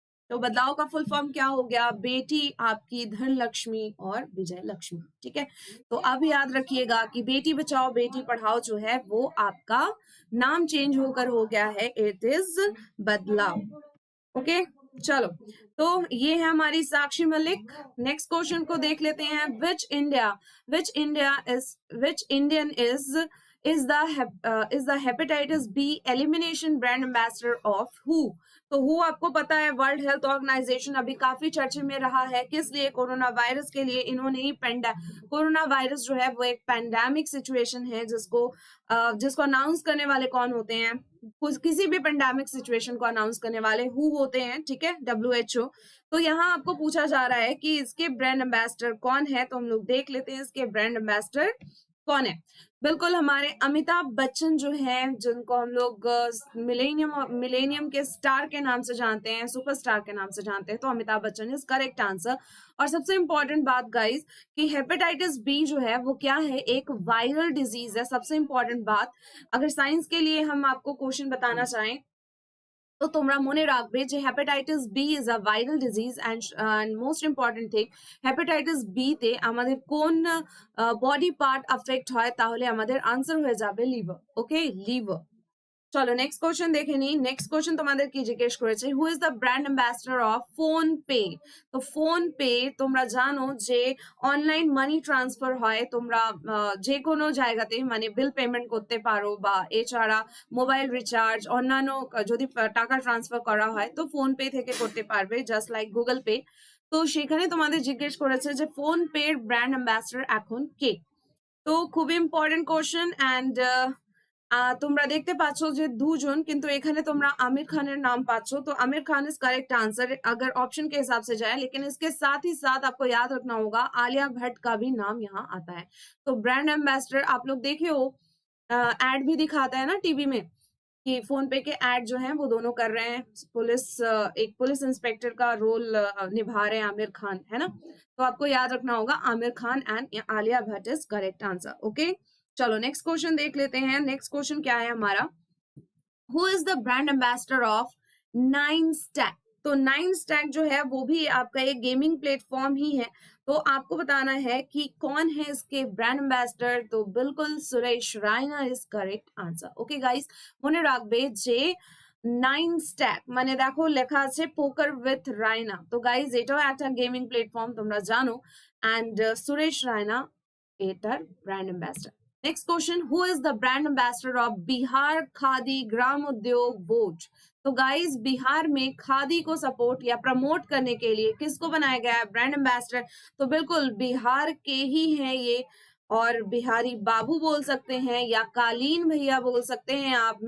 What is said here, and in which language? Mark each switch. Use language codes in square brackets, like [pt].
[hi] तो बदलाव का फुल फॉर्म क्या हो गया, बेटी आपकी धन लक्ष्मी और विजय लक्ष्मी। ठीक है, तो अब याद रखिएगा कि बेटी बचाओ बेटी पढ़ाओ जो है वो आपका नाम चेंज होकर हो गया है, इट इज बदलाव। ओके, चलो, तो ये है हमारी साक्षी मलिक। [en] Next question को देख लेते हैं, which Indian is the hepatitis B elimination brand ambassador of who? [hi] तो हु आपको पता है वर्ल्ड हेल्थ ऑर्गेनाइजेशन अभी काफी चर्चे में रहा है, किस लिए, कोरोना वायरस के लिए। इन्होंने ही कोरोना वायरस जो है वो एक पैंडेमिक सिचुएशन है जिसको अनाउंस करने वाले कौन होते हैं, किसी भी पेंडेमिक सिचुएशन को अनाउंस करने वाले हु होते हैं। ठीक है, WHO। तो यहाँ आपको पूछा जा रहा है कि इसके ब्रांड एम्बेसडर कौन है, तो हम लोग देख लेते हैं इसके ब्रांड एम्बेसडर कौन है। बिल्कुल हमारे अमिताभ बच्चन जो हैं, जिनको हम लोग मिलेनियम के स्टार के नाम से जानते हैं, सुपरस्टार के नाम से जानते हैं, तो Amitabh Bachchan is correct answer. और सबसे इंपॉर्टेंट बात गाइस कि हेपेटाइटिस बी जो है वो क्या है, एक वायरल डिजीज है। सबसे इंपॉर्टेंट बात, अगर साइंस के लिए हम आपको क्वेश्चन बताना चाहें तो [bn] তোমরা মনে রাখবে যে hepatitis B is a viral disease and most important thing, hepatitis B তে আমাদের কোন বডি পার্ট अफेक्ट হয়, তাহলে আমাদের আনসার হয়ে যাবে লিভার। ওকে, লিভার। চলো নেক্সট কোশ্চেন দেখে নিই। নেক্সট কোশ্চেন তোমাদের কি জিজ্ঞেস করেছে, [en] Who is the brand ambassador of PhonePe? [bn] তো ফোন পে তোমরা জানো যে অনলাইন মানি ট্রান্সফার হয়, তোমরা যে কোনো জায়গাতে মানে বিল পেমেন্ট করতে পারো, বা এছাড়া মোবাইল রিচার্জ অন্যান্য যদি টাকা ট্রান্সফার করা হয় তো ফোন পে থেকে করতে পারবে, জাস্ট লাইক গুগল পে। তো সেখানে তোমাদের জিজ্ঞেস করেছে যে ফোন পের ব্র্যান্ড অ্যাম্বাসেডর এখন কে। তো খুবই ইম্পর্টেন্ট কোশ্চেন অ্যান্ড তোমরা দেখতে পাচ্ছ যে দুজন, কিন্তু এখানে তোমরা आमिर खाনের नाम पाচ্ছ, [hi] तो Aamir Khan is correct answer अगर ऑप्शन के हिसाब से जाए। लेकिन इसके साथ ही साथ आपको याद रखना होगा आलिया भट्ट का भी नाम यहाँ आता है। तो ब्रांड एम्बेसडर आप लोग देखे हो, एड भी दिखाता है ना टीवी में कि फोन पे के एड जो हैं वो दोनों कर रहे हैं, एक पुलिस इंस्पेक्टर का रोल निभा रहे हैं आमिर खान, है ना। तो आपको याद रखना होगा Aamir Khan and Alia Bhatt is correct answer. Okay, चलो नेक्स्ट क्वेश्चन देख लेते हैं। नेक्स्ट क्वेश्चन क्या है हमारा, who is the brand ambassador of 9stack? तो 9stack जो है वो भी आपका एक गेमिंग प्लेटफॉर्म ही है। तो आपको बताना है कि कौन है इसके ब्रांड एम्बेसडर। तो बिल्कुल Suresh Raina is correct answer. [bn] Okay guys, মনে রাখবে যে 9stack মানে দেখো লেখা আছে পোকার উইথ রায়না। তো গাইস এটাও একটা গেমিং প্ল্যাটফর্ম তোমরা জানো, এন্ড সুরেশ রায়না এটার brand ambassador. [hi] Next question, who is the brand ambassador of Bihar khadi ग्राम उद्योग बोर्ड? तो गाइस बिहार में खादी को सपोर्ट या प्रमोट करने के लिए किसको बनाया गया है ब्रांड एम्बेसडर? तो बिल्कुल बिहार के ही हैं ये, और बिहारी बाबू बोल सकते हैं या कालीन भैया बोल सकते हैं आप।